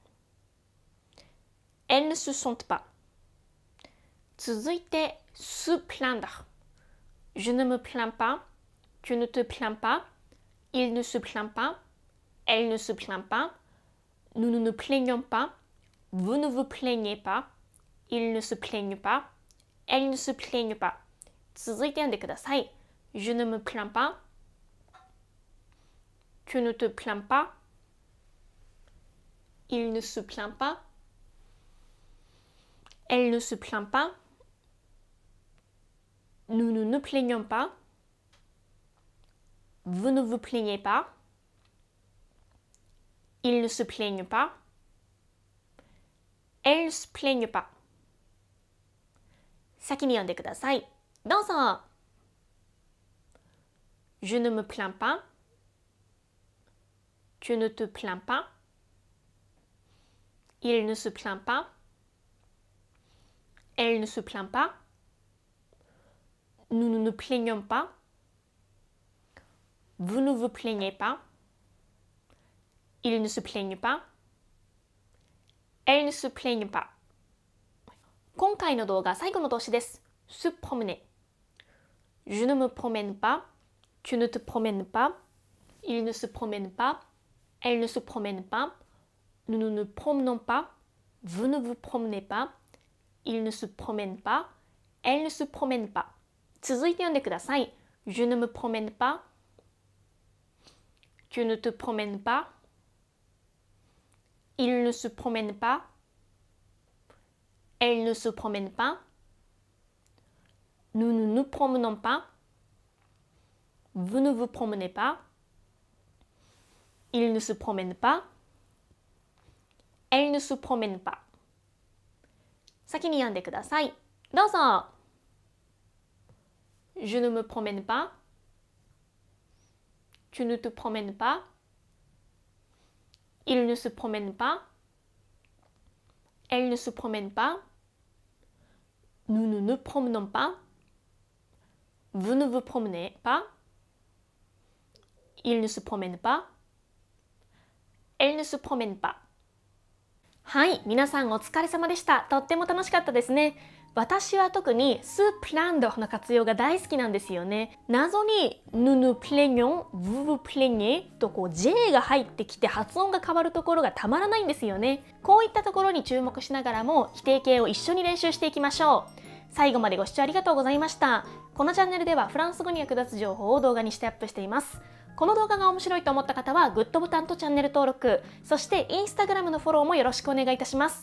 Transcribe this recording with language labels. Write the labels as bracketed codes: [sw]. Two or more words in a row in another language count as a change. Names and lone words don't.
[fr] Elles ne se sentent pas。続いて se plaindre. Je ne me plains pas. Tu ne te plains pas. Il ne se plaint pas. Elle ne se plaint pas. Nous ne nous plaignons pas. Vous ne vous plaignez pas. Ils ne se plaignent pas. Elles ne se plaignent pas。 [ja] 続いて読んでください。 [fr] Je ne me plains pas. Tu ne te plains pas. Il ne se plaint pas. Elle ne se plaint pas. Nous ne nous plaignons pas. Vous ne vous plaignez pas. Ils ne se plaignent pas. Elles ne se plaignent pas。 [ja] 先に読んでください。どうぞ。 [fr] Je ne me plains pas. Tu ne te plains pas. Il ne se plaint pas. Elle ne se plaint pas. Nous ne nous plaignons pas. Vous ne vous plaignez pas. Ils ne se plaignent pas. Elles ne se plaignent pas。 [ja] 今回の動画最後の動詞です。 [fr] se promener。Je ne me promène pas. Tu ne te promènes pas. Il ne se promène pas. Elle ne se promène pas. Nous ne nous promenons pas. Vous ne vous promenez pas. Il ne se promène pas. Elle ne se promène pas。 [ja] 続いて読んでください。 [fr] Je ne me promène pas. Tu ne te promènes pas. Il ne se promène pas. Elle ne se promène pas. Nous ne nous promenons pas. Vous ne vous promenez pas. Il ne se promène pas. Elle ne se promène pas。 [ja] 先に読んでください。どうぞ。 [fr] Je ne me promène pas. Tu ne te promènes pas. Il ne se promène pas. Elle ne se promène pas. Nous ne nous promenons pas. Vous ne vous promenez pas. Il ne se promène pas. Elle ne se promène pas。 [ja] はい、皆さんお疲れ様でした。とっても楽しかったですね。私は特に [fr] se plaindre [ja] の活用が大好きなんですよね。謎に [fr] nous nous plaignons, vous vous plaignez [ja] とこう J が入ってきて発音が変わるところがたまらないんですよね。こういったところに注目しながらも否定形を一緒に練習していきましょう。最後までご視聴ありがとうございました。このチャンネルではフランス語に役立つ情報を動画にしてアップしています。この動画が面白いと思った方はグッドボタンとチャンネル登録、そしてインスタグラムのフォローもよろしくお願いいたします。